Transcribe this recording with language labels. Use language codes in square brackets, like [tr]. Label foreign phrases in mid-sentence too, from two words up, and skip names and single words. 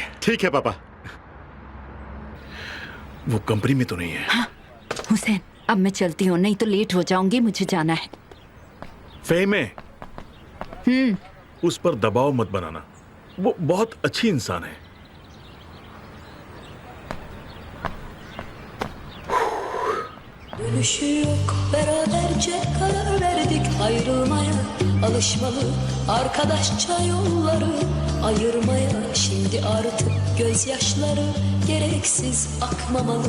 [hi] ठीक है पापा। वो कंपनी में तो नहीं है? हाँ, हुसैन, अब मैं चलती हूँ, नहीं तो लेट हो जाऊंगी, मुझे जाना है। फेमे, उस पर दबाव मत बनाना, वो बहुत अच्छी इंसान है। [tr] Dönüşü yok, beraberce karar verdik ayrılmaya. Alışmalı arkadaşça yolları ayırmaya. Şimdi artık gözyaşları gereksiz akmamalı.